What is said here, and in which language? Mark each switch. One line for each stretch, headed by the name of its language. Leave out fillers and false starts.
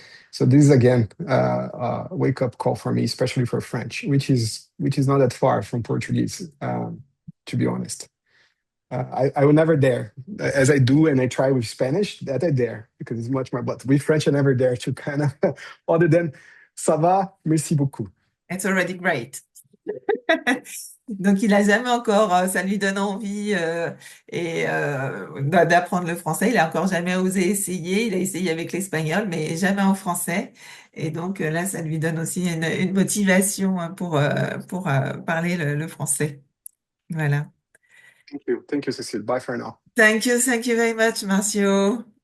English: So this is again a wake-up call for me, especially for French, which is not that far from Portuguese, to be honest. I would never dare, as I do, and I try with Spanish, that I dare, because it's much more, but with French, I never dare to kind of, other than,
French: ça va, merci beaucoup.
English: It's already great.
French: Donc, il a jamais encore, ça lui donne envie d'apprendre le français. Il a encore jamais osé essayer. Il a essayé avec l'espagnol, mais jamais en français. Et donc là, ça lui donne aussi une motivation hein, pour parler le français. Voilà.
English: Thank you, Cécile. Bye for now. Thank you very much, Marcio.